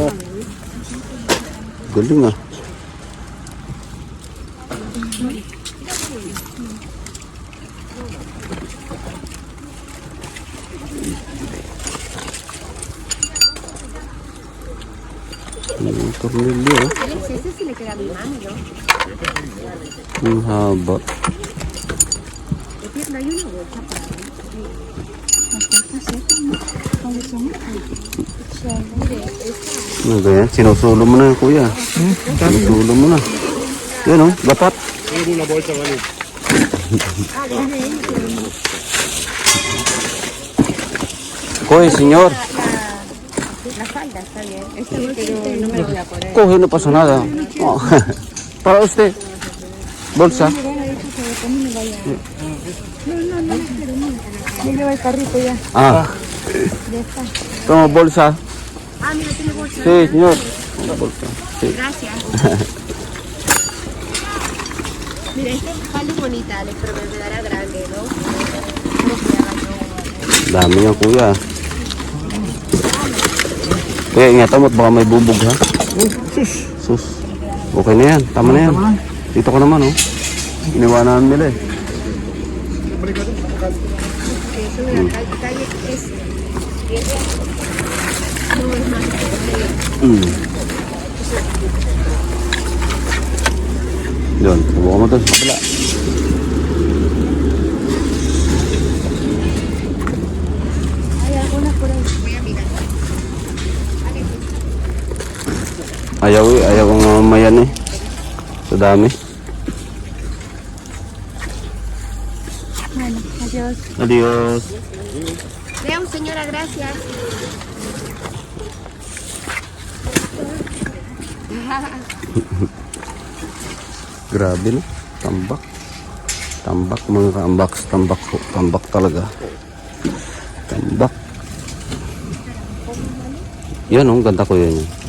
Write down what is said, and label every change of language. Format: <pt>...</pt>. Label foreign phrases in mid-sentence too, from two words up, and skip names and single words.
<tl>Galing ah. Yung tornilyo, oh.</tl> <es>Ese sí le queda a mi mano, ¿no?</es> <tl>Ang haba.</tl> <es>No hay una bolsa para</es> <tl>Ano ba yan? Sinusulo mo na, kuya. Sinusulo mo na. Yan, oh. Dapat.</tl> <es>Coge, señor. la falda, está bien. Este bolsito no me lo voy a poner. Coge, no pasa nada. Oh. Para usted. Bolsa. Ya lleva el carrito ya. Ah. Ya está. Toma bolsa. Ah, mira, tiene bolsa. Sí, señor. Una bolsa. Sí. Gracias. Mira, esta falda es bonita, Alex, pero me quedará grande, ¿no? No que haga yo.</es> <tl>Dami yan, kuya. Kuya, ingatan mo at baka may bubog, ha? Sus. Okay na yan. Tama na yan. Dito ko naman, oh. Iniwanan nila, eh.</tl> <es>Que es una calle es... No es más.</es> <tl>Yun, subukan mo ito sa kabila.</tl> <es>Hay algunas por ahí. Voy a mirar.</es> <tl>Ayaw ang mayan, eh. Sa dami.</tl> <es>Bueno, adiós. Adios. Vean, señora, gracias.</es> <tl>Grabe, no? Tambak. Tambak, mga kaambak. Tambak po. Tambak talaga. Tambak. Yan, oh. Ganda ko yun.</tl>